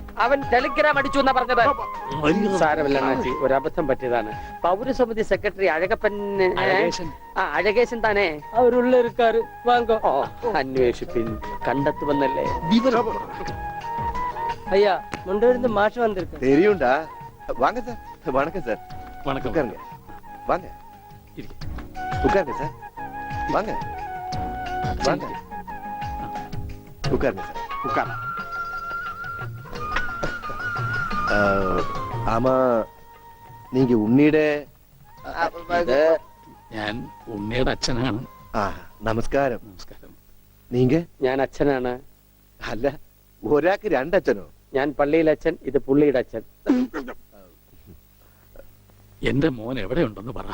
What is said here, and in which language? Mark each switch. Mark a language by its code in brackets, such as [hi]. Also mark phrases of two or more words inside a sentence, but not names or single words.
[ml] അവൻ ടെലിഗ്രാം അടിച്ചു എന്നാ പറഞ്ഞത്. സാരമില്ല അണ്ണാച്ചി, ഒരു അബദ്ധം പറ്റിയതാണ്. പൗരസമിതി സെക്രട്ടറി അഴകപ്പൻ, അഴകേശൻ താനേ? [ta] அவருள்ள இருக்கார் வாங்கோ. [ml] അന്വേഷിപ്പിൻ, കണ്ടെത്തുമെന്നല്ലേ. അയ്യാ, മുണ്ടൂരിന്ന് മാഷ് വന്നിരിക്കും. [ta] தெரியும்டா. வாங்க சார். வணக்கம் சார். வணக்கம். உட்காருங்க. வாங்க. உட்காருங்க சார். வாங்க. வாங்க. உட்காருங்க சார். உட்கார. ஆமா, நீங்க உன்னிட [ml] ഞാൻ ഉണ്ണിയുടെ അച്ഛനാണ്. നമസ്കാരം. നമസ്കാരം. [ta] നീങ്ക? [ml] ഞാൻ അച്ഛനാണ്. അല്ല, ഒരാൾക്ക് രണ്ടച്ഛനോ? ഞാൻ പള്ളിയിലെ അച്ഛൻ, ഇത് പുള്ളിയുടെ അച്ഛൻ. എന്റെ മോൻ എവിടെയുണ്ടെന്ന് പറ.